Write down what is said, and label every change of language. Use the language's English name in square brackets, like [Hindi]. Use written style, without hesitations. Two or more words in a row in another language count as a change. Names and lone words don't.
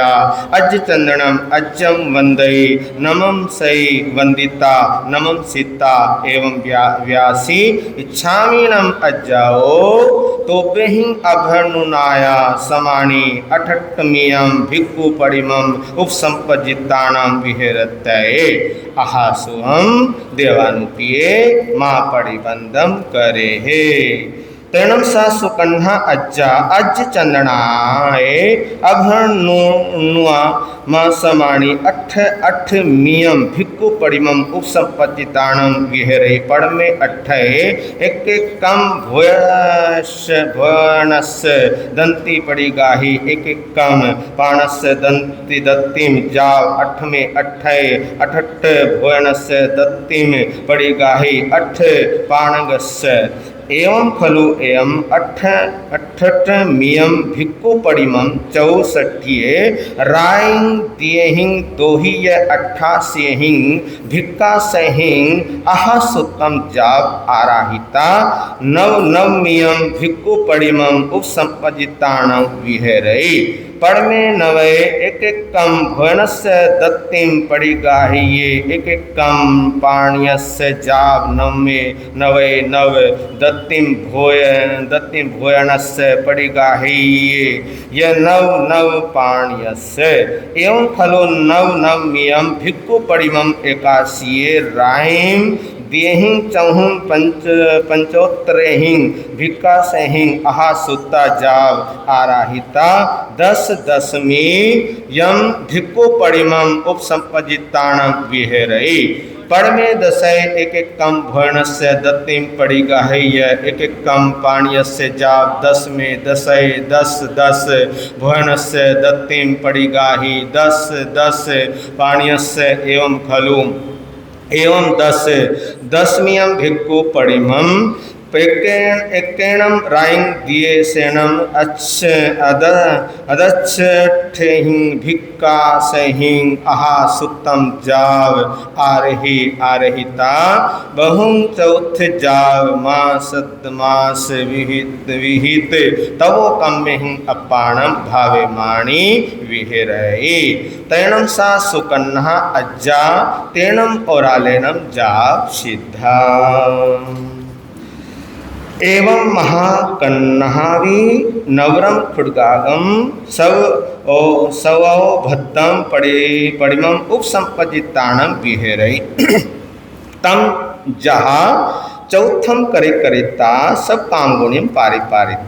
[Prakrit languages] अज चंदनम अज्जम वंदई नमम सई वंदिता नमम सीता एवं व्यासी इच्छामीनम अज्जाओ तो बेहिं अभनुनाया समानी 38 भिक्खु पड़िमम उपसंपजितानाम विहेरतये आहासुहम देवानुतिये माँ परिबंधम करे हे तेणम सा सुकन्हा अज्जा अज चंदनाए अभनुआ माँ समाणी 8 भिक्खु पड़िमम उपसंपत्तिताणम विहरे पड़ में 8 एक कम भुवनस दंती पड़ी गाही एक कम पाणस दंती दत्तिम जाव 8 में 8 भुवनस दत्तिम पड़ी गाही 8 पाणगस एवं खलु एवं 8 भिक्खु पड़िमम 64 राइंग दिएहिं दोहिय 88 भिक्का सहिं आहासुत्तम जाब आराहिता 9 भिक्खु पड़िमम उपसंपजिताणं विहरई पड़ में 9 एक कम भुवनस्य दत्तिम पड़ी गाहिये एक कम पाण्यस्य जाब 9 दत्तिम भुवनस्य पड़ी गाहिये य 9 पाण्यस्य एवं खलु 9 भिक्खु पड़िमम 81 राइम दिएहिं चौहुं पंचोत्तरेहिं भिक्का सहिं आहासुत्ता जाव आराहिता 10 यम भिक्खु पड़िमम उपसंपजिताणं विहरई पड़ में 10 एक कम भुवनस्य दत्तिम पड़ी गाह्य एक कम पाण्यस्य जाव 10 में 10 भुवनस्य दत्तिम पड़ी गाही 10 पाण्यस्य एवं खलु एवं 10 भिक्खु पड़िमम एकेणम राइंग दिए सेनम अदच्छठेहिं भिक्का सहिं आहासुत्तम जाव आरहिता बहुं चौथ जाव मास विहित तवो कम्मेहिं अपाणम भावे माणी विहरई तैणम सा सुकन्हा अज्जा तेणम ओरालेनम जाव सिद्धा एवं महाकन्नहावी नवरम खुड़गागम सवो भद्दम पड़िमम उपसंपजिताणम विहरई तम जहा चौथम करे करेता सब काम गुणियम पारिपारिता,